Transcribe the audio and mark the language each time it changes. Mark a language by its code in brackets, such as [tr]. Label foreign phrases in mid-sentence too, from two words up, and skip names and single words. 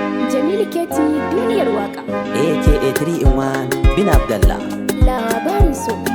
[ha] Jamilu Keti, duniyar waƙa. [en] A K A three in one, [ha] Bin Abdallah. Labarin so.